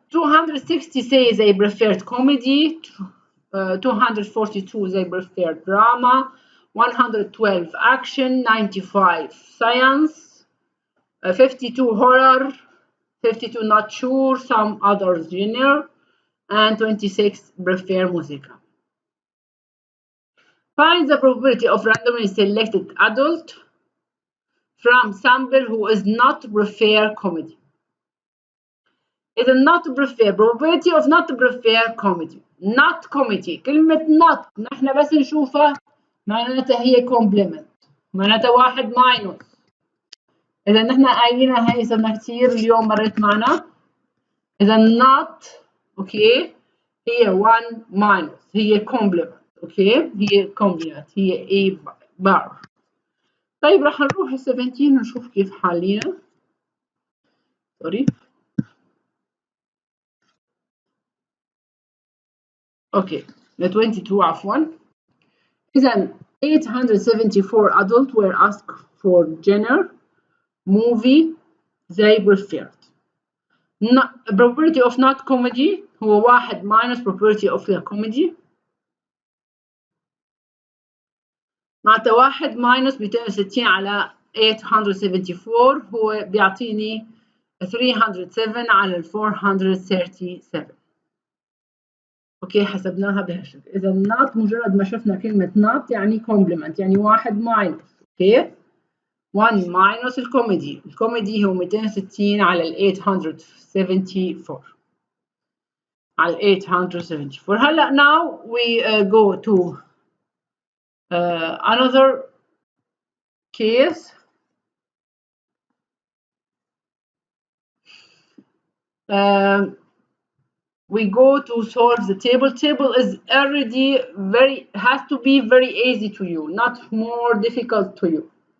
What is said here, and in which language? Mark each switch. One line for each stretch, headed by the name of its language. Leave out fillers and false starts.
English: 260 say they preferred comedy, 242 they preferred drama, 112 action, 95 science, 52 horror, 52 not sure, some other genre, and 26 prefer musica. Find the probability of randomly selected adult from sample who is not prefer comedy. إذا not prefer probability of not prefer comedy. not comedy،
Arabic: كلمة not نحن بس نشوفها معناتها هي complement، معناتها
English: 1 minus.
Arabic: إذا نحن قايلينها هي صرنا كثير اليوم مرت معنا. إذا not أوكي هي
English: 1 minus،
Arabic: هي complement. أوكي هي complement، هي A bar. طيب راح نروح ال 17 ونشوف كيف حالينا. سوري. اوكي ل 22 عفوا.
English: إذا 874 adults were asked for genre movie they preferred. Probability of not comedy هو 1 minus probability of the comedy، معناتها 1 minus 260 على 874
Arabic: هو بيعطيني
English: 307 على 437.
Arabic: اوكي حسبناها بهالشكل. اذا not مجرد ما شفنا كلمه not يعني complement، يعني
English: 1 minus.
Arabic: اوكي
English: 1 minus
Arabic: الكوميدي هو 260 على ال 874 على ال 874.
English: هلا now we go to another case. We go to solve the table. Table is already has to be very easy to you, not more difficult to you.